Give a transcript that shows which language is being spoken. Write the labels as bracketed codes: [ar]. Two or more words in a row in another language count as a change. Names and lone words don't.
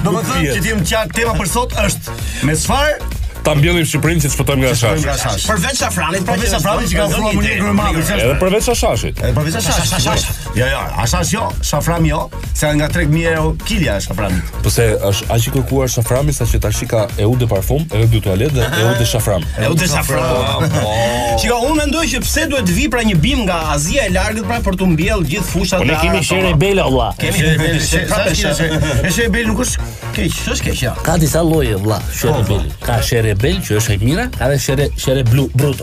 [sq] Do më thëmë që ti më qartë tema për sot është me çfarë ta mbjellim Shqipërinë që të shpëtojmë nga shashi. Përveç shafranit, përveç shafranit që ka ofruar Monika Kryemadhi. Edhe përveç shashit. Edhe përveç shashit. Jo, ashash jo, shafram jo, se nga 3.000 euro kilja e shaframit. Po se është aq i kërkuar shaframi sa që tash ka [fr] eau de parfum, eau de toalet [sq] dhe [fr] eau de shafram. Eau de shafram. [sq] Shiko, unë mendoj që pse duhet vi pra një bim nga Azia e largët pra për të mbjell gjithë fushat. Po ne kemi shere bela vlla. Kemi shere bela nuk është keq. Është keq, ja. Ka disa lloje vlla, shere bel. Ka shere bel që është e mira, ka dhe shere blu bruto.